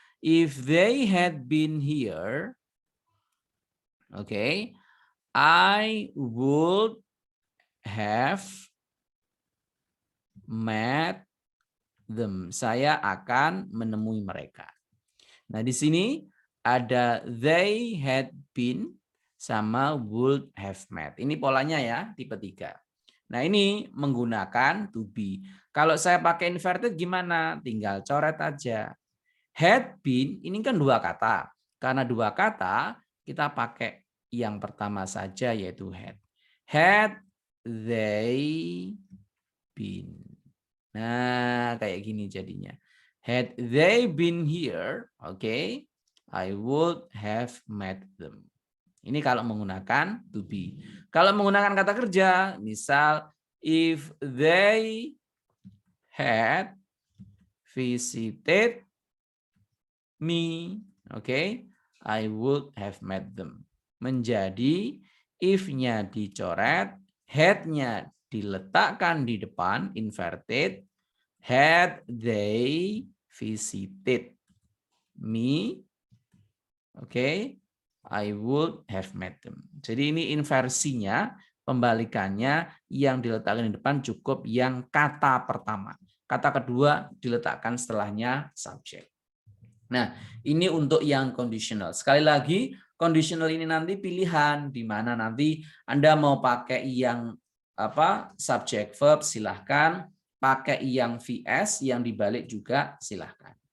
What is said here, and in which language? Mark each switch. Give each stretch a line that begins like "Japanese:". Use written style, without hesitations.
English: If they had been here, okay, I would have met them.
Indonesian: Saya akan menemui mereka. Nah, di sini ada they had been sama would have met. Ini polanya ya, tipe 3. Nah, ini menggunakan to be. Kalau saya pakai inverted gimana? Tinggal coret aja. Had been, ini kan 2 kata. Karena 2 kata, kita pakai yang pertama saja yaitu had.
English: Had they been.
Indonesian: Nah, kayak gini jadinya.
English: Had they been here, okay, I would have met them.
Indonesian: Ini kalau menggunakan to be. Kalau menggunakan kata kerja, misal
English: if they had visited me, okay, I would have met them.
Indonesian: Menjadi if-nya dicoret, had-nya diletakkan di depan, inverted,
English: had they visited me, okay, I would have met them.
Indonesian: Jadi ini inversinya, pembalikannya yang diletakkan di depan cukup yang kata pertama. Kata kedua diletakkan setelahnya subjek. Nah, ini untuk yang conditional. Sekali lagi, conditional ini nanti pilihan di mana nanti Anda mau pakai yang subject verb silahkan, pakai yang VS yang dibalik juga silahkan.